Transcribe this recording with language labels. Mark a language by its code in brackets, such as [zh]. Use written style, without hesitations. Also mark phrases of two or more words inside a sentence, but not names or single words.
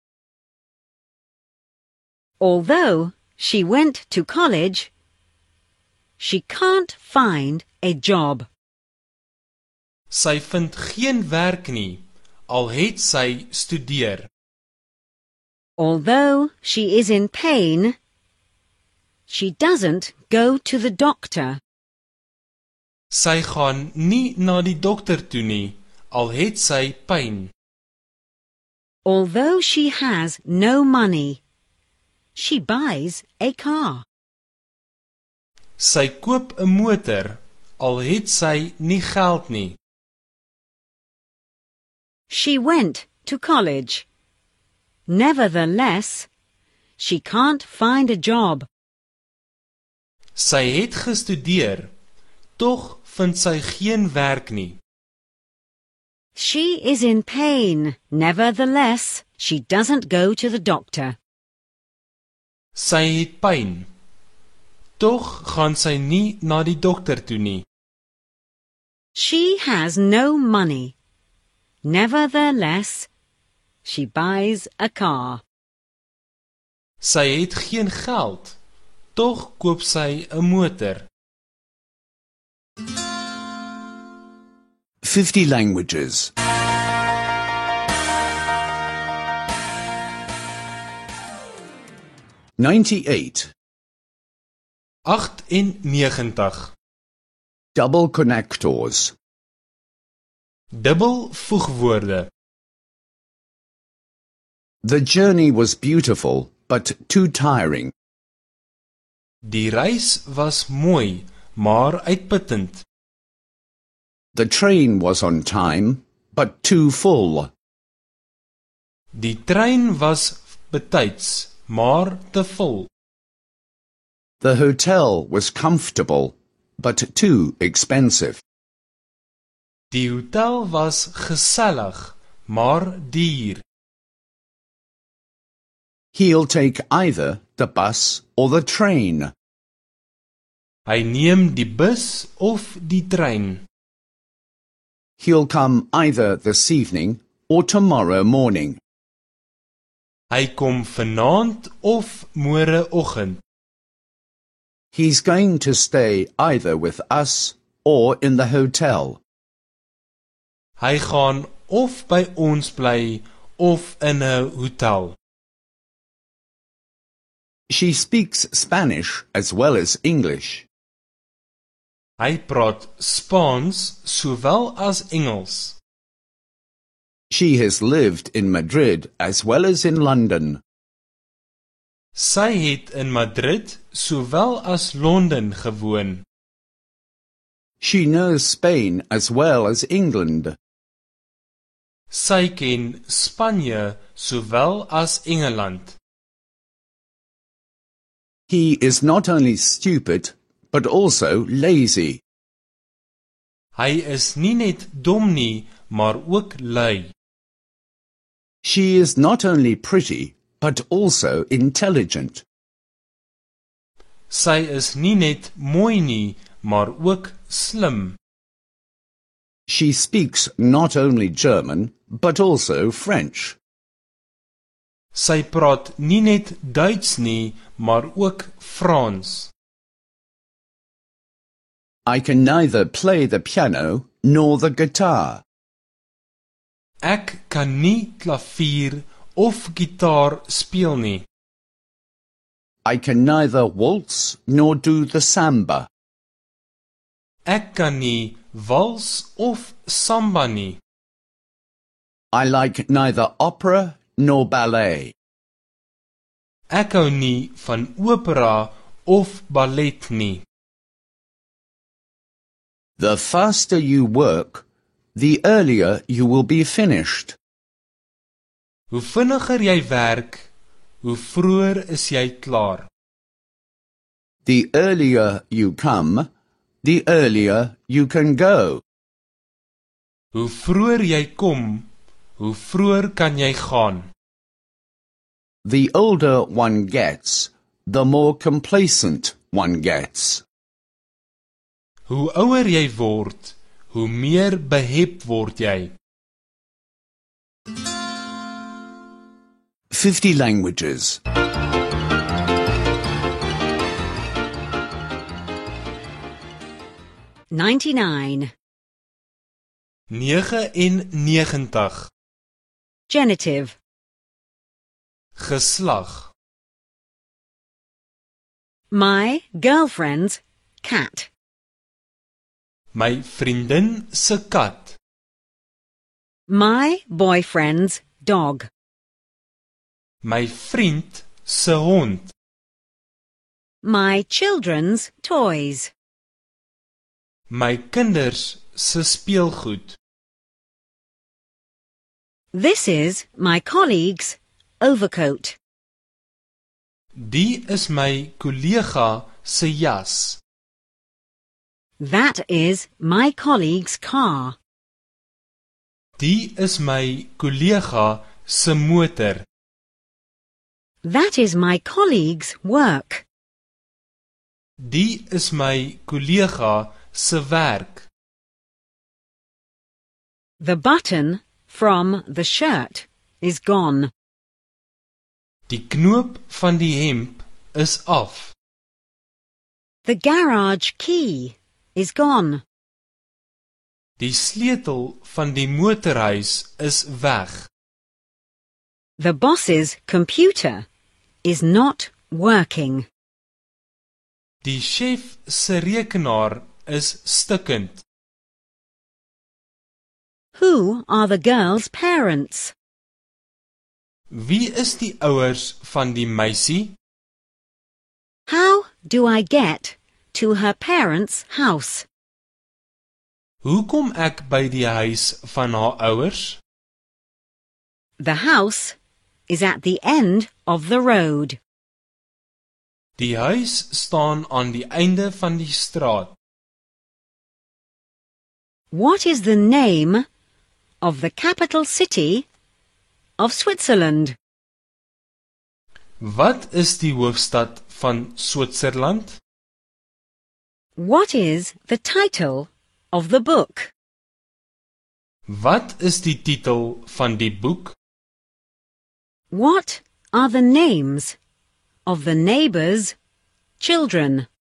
[en] Although she went to college, she can't find a job. [af] Sy vind geen werk nie, al het sy studeer. [en] Although she is in pain, she doesn't go to the doctor. [af] Sy gaan nie na die dokter toe nie, al het sy pyn. [en] Although she has no money, she buys a car. [af] Sy koop 'n motor, al het sy nie geld nie. [en] She went to college. Nevertheless, she can't find a job. [af] Sy het gestudeer, tog vind sy geen werk nie. [en] She is in pain. Nevertheless, she doesn't go to the doctor. [af] Sy het pyn, tog gaan sy nie na die dokter toe nie. [en] She has no money. Nevertheless, she buys a car. [af] Sy het geen geld, tog koop sy 'n motor. [en] 50 languages. 98. 98. Double connectors. [af] Dubbel voegwoorde. [en] The journey was beautiful, but too tiring. [af] Die reis was mooi, maar uitputtend. [en] The train was on time, but too full. [af] Die trein was betyds, maar te vol. [en] The hotel was comfortable, but too expensive. [af] Die hotel was gesellig, maar duur. [en] He'll take either the bus or the train. [af] Hy neem die bus of die trein. [en] He'll come either this evening or tomorrow morning. [af] Hy kom vanaand of môreoggend. [en] He's going to stay either with us or in the hotel. [af] Hy gaan of by ons bly of in 'n hotel. [en] She speaks Spanish as well as English. [af] Hy praat Spaans sowel as Engels. [en] She has lived in Madrid as well as in London. [af] Sy het in Madrid sowel as Londen gewoon. [en] She knows Spain as well as England. [af] Sy ken Spanje sowel as Engeland. [en] He is not only stupid, but also lazy. [af] Hy is nie net dom nie, maar ook lui. [en] She is not only pretty, but also intelligent. [af] Sy is nie net mooi nie, maar ook slim. [en] She speaks not only German, but also French. [af] Sy praat nie net Duits nie, maar ook Frans. [en] I can neither play the piano nor the guitar. [af] Ek kan nie klavier of gitaar speel nie. [en] I can neither waltz nor do the samba. [af] Ek kan nie wals of samba nie. [en] I like neither opera nor ballet. [af] Ek hou nie van opera of ballet nie. [en] The faster you work, the earlier you will be finished. [af] Hoe vinniger jy werk, hoe vroeër is jy klaar. [en] The earlier you come, the earlier you can go. [af] Hoe vroeër jy kom, hoe vroeër kan jy gaan. [en] The older one gets, the more complacent one gets. [af] Hoe ouer jy word, hoe meer behep word jy. [en] 50 languages. 99. 99. Genitive. [af] Geslag. [en] My girlfriend's cat. [af] My vriendin se kat. [en] My boyfriend's dog. [af] My vriend se hond. [en] My children's toys. [af] My kinders se speelgoed. [en] This is my colleague's overcoat. [af] Die is my kollega se jas. [en] That is my colleague's car. [af] Die is my kollega se motor. [en] That is my colleague's work. [af] Die is my kollega se werk. [en] The button from the shirt is gone. [af] Die knoop van die hemp is af. [en] The garage key is gone. [af] Die sleutel van die motorhuis is weg. [en] The boss's computer is not working. [af] Die chef se rekenaar is stukkend. [en] Who are the girl's parents? [af] Wie is die ouers van die meisie? [en] How do I get to her parents' house? [af] Hoe kom ek by die huis van haar ouers? [en] The house is at the end of the road. [af] Die huis staan aan die einde van die straat. [en] What is the name of the capital city of Switzerland? [af] Wat is die hoofstad van Switserland? [en] What is the title of the book? [af] Wat is die titel van die boek? [en] What are the names of the neighbours' children?